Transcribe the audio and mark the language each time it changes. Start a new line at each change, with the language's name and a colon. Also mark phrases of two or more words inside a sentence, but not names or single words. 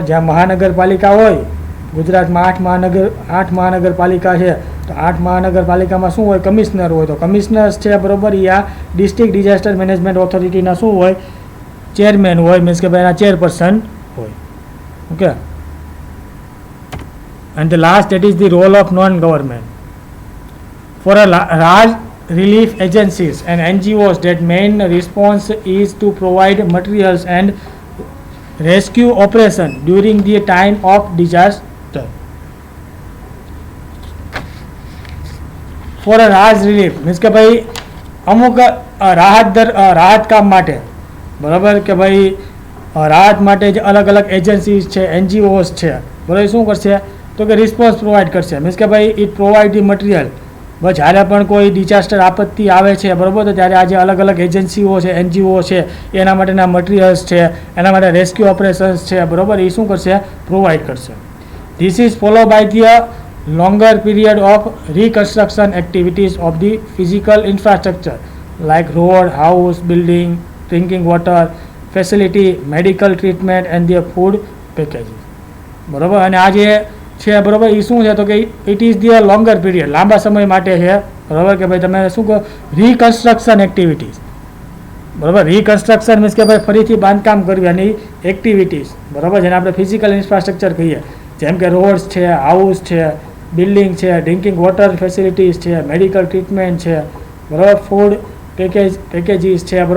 Gujarati: જ્યાં મહાનગરપાલિકા હોય, ગુજરાતમાં 8 મહાનગરપાલિકા છે, તો 8 મહાનગરપાલિકામાં શું હોય, કમિશનર હોય. તો કમિશનર્સ છે, બરાબર, એ આ
English: district disaster management
Gujarati: ઓથોરિટીના શું હોય, ચેરમેન હોય, મીન્સ કે ભાઈ એના ચેરપર્સન હોય. ઓકે.
English: And the last, that is the role of non-government. For a large relief agencies and NGOs, that main response is to provide materials and rescue operation during the time of disaster. For a large relief means
Gujarati: કે ભાઈ અમુક રાહત કામ માટે, બરાબર, કે ભાઈ રાહત માટે જે અલગ અલગ એજન્સીઝ છે, એનજીઓઝ છે, બરાબર, શું કરશે તો કે
English: response provide
Gujarati: કરશે.
English: મીન્સ
Gujarati: કે ભાઈ
English: it provide the material.
Gujarati: બસ જ્યારે પણ કોઈ ડિઝાસ્ટર આપત્તિ આવે છે, બરાબર, તો ત્યારે આ જે અલગ અલગ એજન્સીઓ છે, એનજીઓ છે, એના માટેના મટીરિયલ્સ છે, એના માટે
English: rescue operations
Gujarati: છે, બરાબર, એ શું કરશે, પ્રોવાઈડ કરશે.
English: this is follow by the longer period of reconstruction activities of the physical infrastructure like road, house, building, drinking water facility, medical treatment and the food packages,
Gujarati: બરાબર. અને આ જે છે, બરાબર, એ શું છે તો કે
English: it is the longer period,
Gujarati: લાંબા સમય માટે છે, બરાબર, કે ભાઈ તમે શું કહો,
English: reconstruction activities,
Gujarati: બરાબર.
English: reconstruction means
Gujarati: કે ભાઈ ફરીથી બાંધકામ કરવાની એક્ટિવિટીઝ, બરાબર, જેને આપણે
English: physical infrastructure
Gujarati: કહીએ, જેમ કે રોડ્સ છે, હાઉસ છે, બિલ્ડિંગ છે,
English: drinking water facilities
Gujarati: છે,
English: medical treatment
Gujarati: છે, બરાબર,
English: food packages
Gujarati: છે, બરાબર.